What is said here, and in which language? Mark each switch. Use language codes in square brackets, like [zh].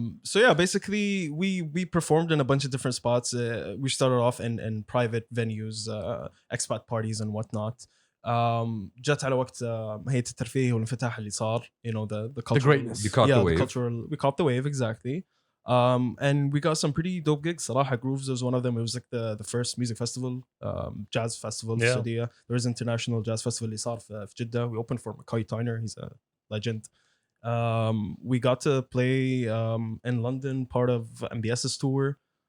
[en] so yeah, basically we performed in a bunch of different spots. We started off in private venues, expat parties and whatnot. [ar] جت على وقت هيئة الترفيه والانفتاح اللي صار, [en] you know, the cultural, greatness. You caught the wave. we caught the wave, exactly. And we got some pretty dope gigs. Salaha Grooves was one of them. It was like the first music festival, jazz festival. Yeah. There was international jazz festival [ar] اللي صار في [en] Jeddah. We opened for McCoy Tyner. He's a legend. We got to play in London, part of MBS's tour.